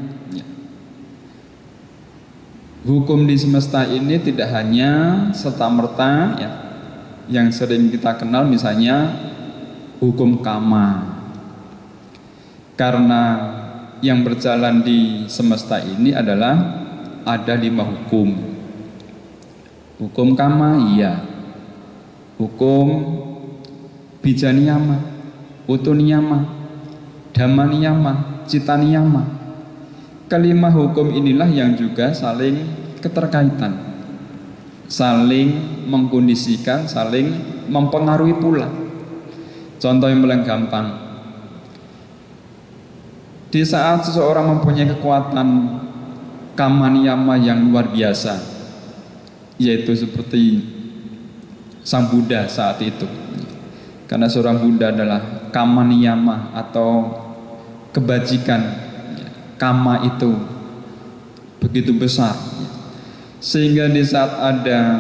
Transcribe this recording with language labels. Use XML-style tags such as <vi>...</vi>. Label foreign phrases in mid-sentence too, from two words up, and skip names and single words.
<id>Hukum di semesta ini tidak hanya serta-merta ya, yang sering kita kenal misalnya hukum kama. Karena yang berjalan di semesta ini adalah ada 5 hukum. Hukum kama iya, hukum bijaniyama, utuniyama, dhammaniyama, citaniyama. Kelima hukum inilah yang juga saling keterkaitan, saling mengkondisikan, saling mempengaruhi pula. Contoh yang paling gampang, di saat seseorang mempunyai kekuatan kamaniyama yang luar biasa, yaitu seperti Sang Buddha saat itu, karena seorang Buddha adalah kamaniyama atau kebajikan, kama itu begitu besar, sehingga di saat ada</id>